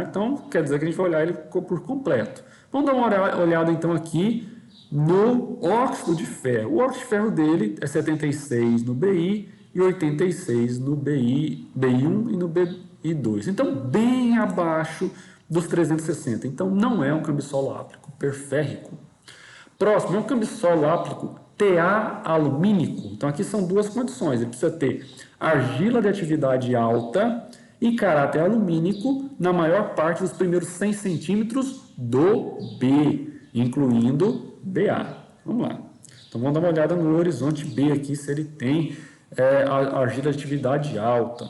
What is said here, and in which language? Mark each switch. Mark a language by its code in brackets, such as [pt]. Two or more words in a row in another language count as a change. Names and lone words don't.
[pt] Então, quer dizer que a gente vai olhar ele por completo. Vamos dar uma olhada, então, aqui no óxido de ferro. O óxido de ferro dele é 76 no BI e 86 no BI1 e no BI2. Então, bem abaixo dos 360. Então, não é um cambisolo áplico perférrico. Próximo, é um cambisolo áplico TA alumínico. Então, aqui são duas condições. Ele precisa ter argila de atividade alta e caráter alumínico na maior parte dos primeiros 100 centímetros do B, incluindo BA. Vamos lá. Então, vamos dar uma olhada no horizonte B aqui, se ele tem argila de atividade alta.